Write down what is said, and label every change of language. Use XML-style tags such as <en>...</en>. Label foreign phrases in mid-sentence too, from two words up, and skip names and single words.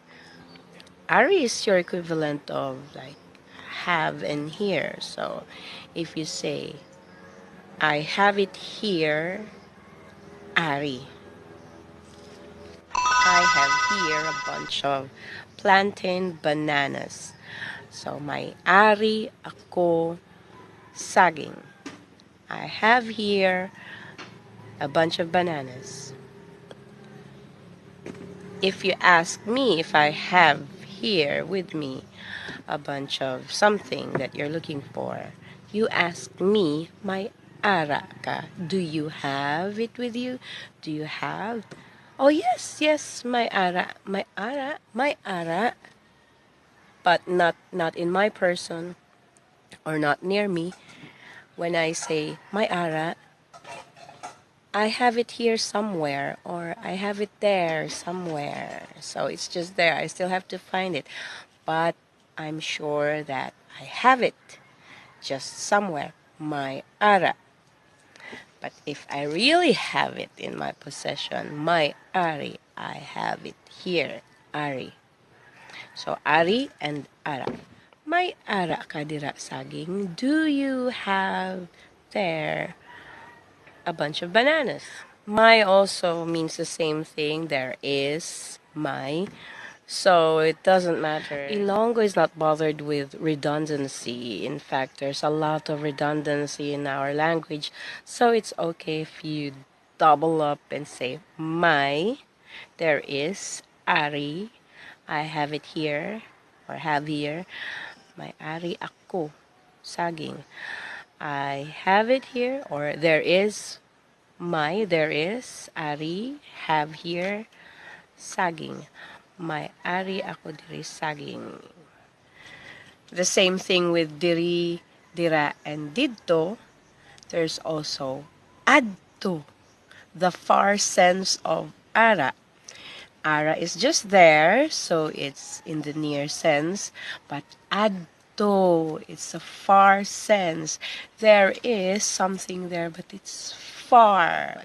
<en>ARI is your equivalent of like have and here. So if you say, I have it here, ARI. I have here a bunch of plantain bananas.</en> <hil>So may ari ako saging.</hil> <en>I have here a bunch of bananas. If you ask me if I have here with me a bunch of something that you're looking for, you ask me,</en> <hil>may ara ka?</hil> <en>Do you have it with you? Do you have? Oh yes, yes,</en> <hil>may ara, may ara, may ara.</hil> <en>But not in my person or not near me. When I say</en> <hil>my ara,</hil> <en>I have it here somewhere or I have it there somewhere. So it's just there. I still have to find it. But I'm sure that I have it just somewhere.</en> <hil>My ara.</hil> <en>But if I really have it in my possession,</en> <hil>my ari,</hil> <en>I have it here. Ari. So ari and ara.</en> <hil>May ara ka dira saging?</hil> <en>Do you have there a bunch of bananas? My also means the same thing. There is my. So it doesn't matter. Ilonggo is not bothered with redundancy. In fact, there's a lot of redundancy in our language. So it's okay if you double up and say my. There is ari. I have it here or have here.</en> <hil>May ari ako saging.</hil> <en>I have it here or there is there is ari have here saging.</en> <hil>May ari ako diri saging.</hil> <en>The same thing with diri, dira, and didto. There's also ADTO, the far sense of ARA. ARA is just there, so it's in the near sense, but ADTO, it's a far sense. There is something there, but it's far.</en>